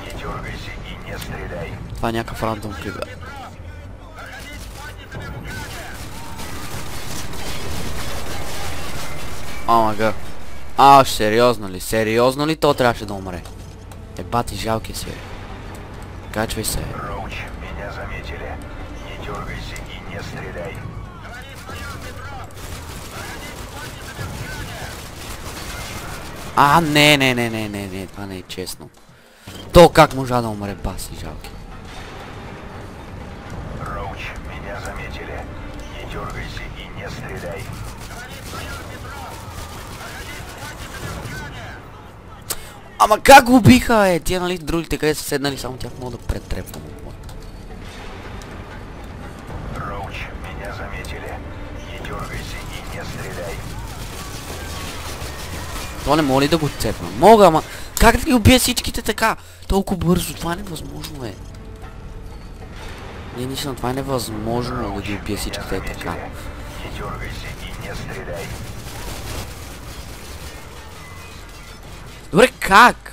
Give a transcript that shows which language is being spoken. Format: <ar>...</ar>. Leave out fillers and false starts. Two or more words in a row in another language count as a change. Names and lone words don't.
<bg>Това е някакъв рандом клип. О мага. Сериозно ли? Сериозно ли то трябваше да умре? Бати, жалки си. Качвай се.</bg> <ru>Роуч, меня заметили. Не дергайся и не стреляй.</ru> <bg>Не, това не е честно. То как можа да умре, баси, жалки.</bg> <ru>Роуч, меня заметили. Не дергайся и не стреляй.</ru> <bg>Ама как го убиха, е? Тия, нали, другите къде са седнали, само тях мога да претрепвам.</bg> <ru>Роуч, меня заметили. Не дергайся и не стреляй.</ru> <bg>То не мога ли да го цепна? Мога, ама как да ги убия всичките така? Толкова бързо, това е невъзможно, е. Не, наистина, това е невъзможно да ги убия всичките така.</bg> <ru>Не дергайся и не стреляй.</ru> <bg>Добре, как?</bg>